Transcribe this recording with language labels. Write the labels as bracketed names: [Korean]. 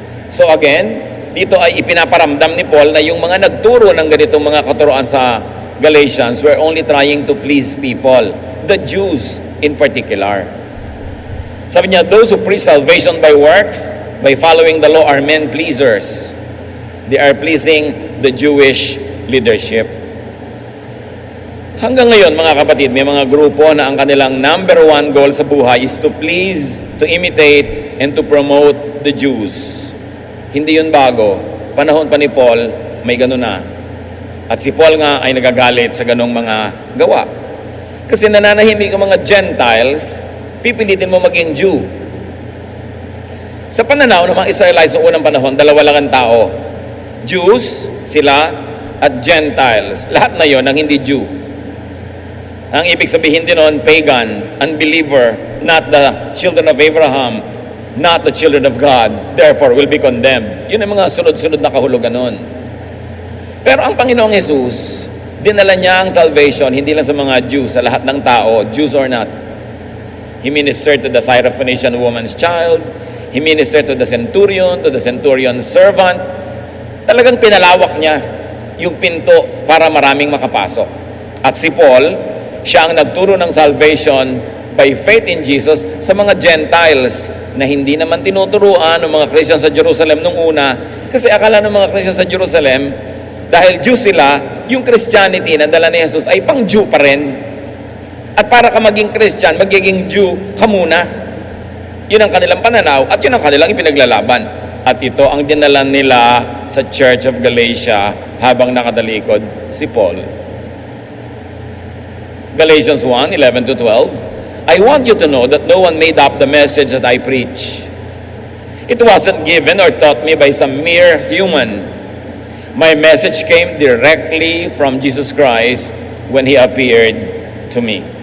[Filipino] So again, dito ay ipinaparamdam ni Paul na yung mga nagturo ng ganitong mga katuruan sa Galatians [English] were only trying to please people, the Jews in particular. [Filipino] Sabi niya, [English] those who preach salvation by works, by following the law, are men pleasers. They are pleasing the Jewish leadership. [Filipino] Hanggang ngayon, mga kapatid, may mga grupo na ang kanilang [English] number one goal [Filipino] sa buhay [English] is to please, to imitate, and to promote the Jews. [Filipino] Hindi yun bago. Panahon pa ni Paul, may ganun na. At si Paul nga ay nagagalit sa ganong mga gawa. Kasi nananahimik ang mga Gentiles, pipilitin mo maging Jew. Sa pananaw ng mga Israelites sa unang panahon, dalawa lang ang tao. Jews, sila, at Gentiles. Lahat na yon ang hindi Jew. Ang ibig sabihin din nun, [English] pagan, unbeliever, not the children of Abraham, not the children of God, therefore will be condemned. [Filipino] Yun ang mga sunod-sunod na kahulugan nun. Pero ang Panginoong Jesus, dinala niya ang salvation, hindi lang sa mga Jews, sa lahat ng tao, [English] Jews or not. He ministered to the Syrophoenician woman's child, He ministered to the centurion's servant. [Filipino] Talagang pinalawak niya yung pinto para maraming makapasok. At si Paul, siya ang nagturo ng [English] salvation by faith in Jesus [Filipino] sa mga Gentiles na hindi naman tinuturuan ng mga Christians sa Jerusalem nung una. Kasi akala ng mga Christians sa Jerusalem, dahil Jew sila, yung Christianity na dala ni Jesus ay pang Jew pa rin. At para ka maging Christian, magiging Jew ka muna. Yun ang kanilang pananaw at yun ang kanilang ipinaglalaban. At ito ang dinala nila sa Church of Galatia habang nakatalikod si Paul. [English] Galatians 1:11-12, I want you to know that no one made up the message that I preach. It wasn't given or taught me by some mere human. My message came directly from Jesus Christ when He appeared to me.